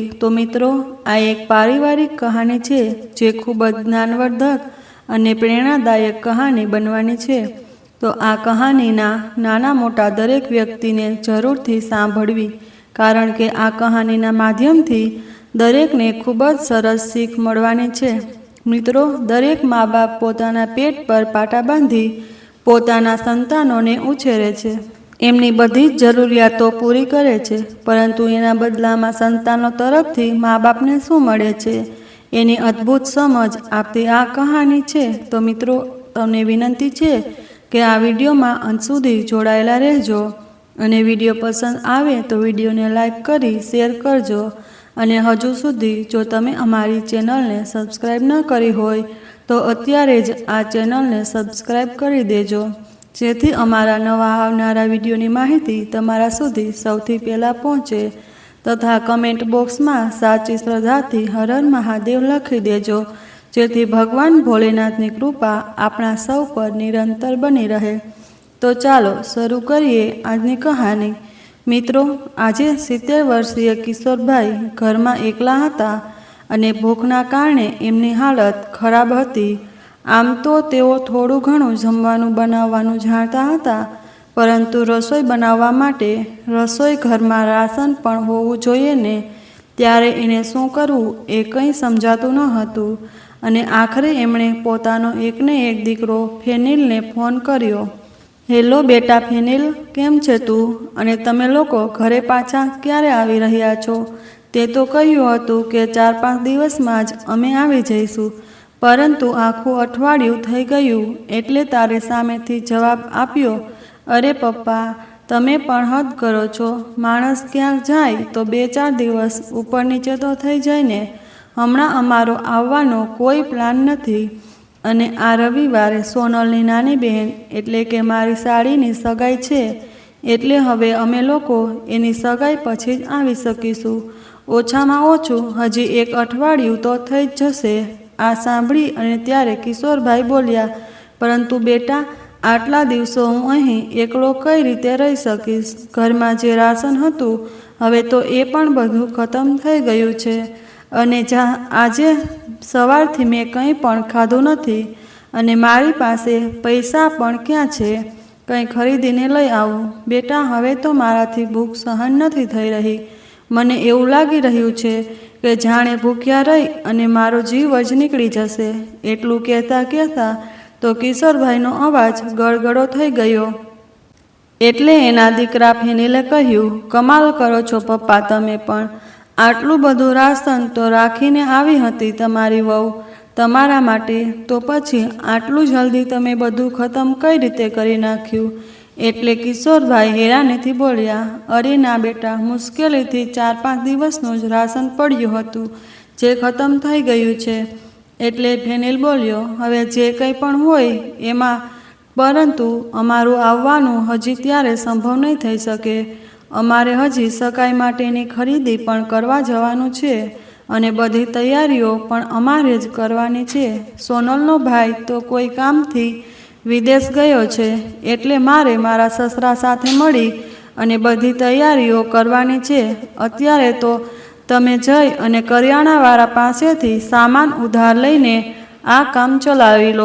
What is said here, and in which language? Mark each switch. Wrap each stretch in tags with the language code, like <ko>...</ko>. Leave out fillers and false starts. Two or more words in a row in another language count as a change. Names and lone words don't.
<gu>તો મિત્રો આ એક પારિવારિક કહાની છે જે ખૂબ જ જ્ઞાનવર્ધક અને પ્રેરણાદાયક કહાની બનવાની છે। તો આ કહાની નાના મોટા દરેક વ્યક્તિ ને જરૂરથી સાંભળવી, કારણ કે આ કહાની માધ્યમથી દરેક ને ખૂબ જ સરસ સીખ મળવાની છે। મિત્રો, દરેક માં બાપ પોતાના પેટ પર પાટા બાંધી પોતાના સંતાનોને ઉછેરે છે, એમની બધી જ જરૂરિયાતો પૂરી કરે છે, પરંતુ એના બદલામાં સંતાનો તરફથી માં બાપને શું મળે છે એની અદ્ભુત સમજ આપતી આ કહાની છે। તો મિત્રો, તમને વિનંતી છે કે આ વિડિયોમાં અંત સુધી જોડાયેલા રહેજો અને વિડિયો પસંદ આવે તો વિડિયોને લાઇક કરી શેર કરજો। અને હજુ સુધી જો તમે અમારી ચેનલ ને સબ્સ્ક્રાઇબ ન કરી હોય તો અત્યારે જ આ ચેનલ ને સબ્સ્ક્રાઇબ કરી દેજો, જેથી અમારા નવા આવનારા વિડિયોની માહિતી તમારા સુધી સૌથી પહેલા પહોંચે। તથા</gu> <en>comment box</en> <gu>માં સાચી શ્રદ્ધાથી હર હર મહાદેવ લખી દેજો, જેથી ભગવાન ભોલેનાથની કૃપા આપણા સૌ પર નિરંતર બની રહે। તો ચાલો શરૂ કરીએ આજની કહાની। મિત્રો, આજ 70 વર્ષીય કિશોરભાઈ ઘર માં એકલા હતા અને ભૂખના કારણે એમની હાલત ખરાબ હતી। આમ તો તેઓ થોડું ઘણું જમવાનું બનાવવાનું જાણતા હતા, પરંતુ રસોઈ બનાવવા માટે રસોઈ ઘર માં રાશન પણ હોવું જોઈએ ને, ત્યારે એને શું કરવું એ કંઈ સમજાતું ન હતું। અને આખરે એમણે પોતાનો એક ને એક દીકરો ફેનિલ ને ફોન કર્યો। હેલો બેટા ફેનિલ, કેમ છે તું? અને તમે લોકો ઘરે પાછા ક્યારે આવી રહ્યા છો? તે તો કહ્યું હતું કે 4-5 દિવસમાં જ અમે આવી જઈશું, પરંતુ આખું અઠવાડિયું થઈ ગયું એટલે તારે સામેથી જવાબ આપ્યો, અરે પપ્પા, તમે પણ હદ કરો છો। માણસ ક્યાંક જાય તો 2-4 દિવસ ઉપર નીચે તો થઈ જાય ને। હમણાં અમારો આવવાનો કોઈ પ્લાન નથી અને આ રવિવારે સોનલની નાની બહેન એટલે કે મારી સાળીની સગાઈ છે, એટલે હવે અમે લોકો એની સગાઈ પછી જ આવી શકીશું। ઓછામાં ઓછું હજી 1 અઠવાડિયું તો થઈ જ જશે। આ સાંભળી અને ત્યારે કિશોરભાઈ બોલ્યા, પરંતુ બેટા, આટલા દિવસો હું અહીં એકલો કઈ રીતે રહી શકીશ? ઘરમાં જે રાશન હતું હવે તો એ પણ બધું ખતમ થઈ ગયું છે અને આજે સવારથી મેં કંઈ પણ ખાધું નથી અને મારી પાસે પૈસા પણ ક્યાં છે કંઈ ખરીદીને લઈ આવું? બેટા, હવે તો મારાથી ભૂખ સહન નથી થઈ રહી। મને એવું લાગી રહ્યું છે કે જાણે ભૂખ્યા રહી અને મારો જીવ જ નીકળી જશે। એટલું કહેતા કહેતા તો કિશોરભાઈનો અવાજ ગળગળો થઈ ગયો। એટલે એના દીકરા ફેનિલે કહ્યું, કમાલ કરો છો પપ્પા, તમે પણ આટલું બધું રાશન તો રાખીને આવી હતી તમારી વહુ તમારા માટે, તો પછી આટલું જલ્દી તમે બધું ખતમ કઈ રીતે કરી નાખ્યું? એટલે કિશોરભાઈ હેરાનીથી બોલ્યા, અરે ના બેટા, મુશ્કેલીથી 4-5 દિવસનું જ રાશન પડ્યું હતું જે ખતમ થઈ ગયું છે। એટલે ફેનિલ બોલ્યો, હવે જે કંઈ પણ હોય એમાં, પરંતુ અમારું આવવાનું હજી ત્યારે સંભવ નહીં થઈ શકે। અમારે હજી સગાઈ માટેની ખરીદી પણ કરવા જવાનું છે અને બધી તૈયારીઓ પણ અમારે જ કરવાની છે। સોનલનો ભાઈ તો કોઈ કામથી વિદેશ ગયો છે, એટલે મારે મારા સસરા સાથે મળી અને બધી તૈયારીઓ કરવાની છે। અત્યારે તો તમે જઈ અને કરિયાણાવાળા પાસેથી સામાન ઉધાર લઈને આ કામ ચલાવી લો।</gu>